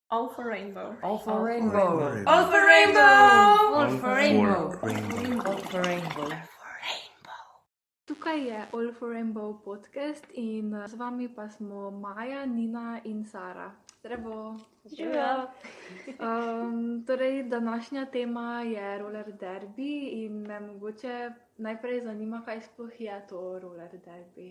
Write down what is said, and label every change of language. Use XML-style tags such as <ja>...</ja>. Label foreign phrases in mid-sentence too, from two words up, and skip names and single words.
<en>All for rainbow. All for rainbow. All for rainbow. All for rainbow. Rainbow. All for rainbow.</en> <sl>Tukaj je All for Rainbow podcast in z vami pa smo Maja, Nina in Sara. Zdravo. Živijo. Torej, današnja tema je</sl> <en>roller derby</en> <sl>in me mogoče najprej zanima, kaj sploh je to</sl> <en>roller derby.</en>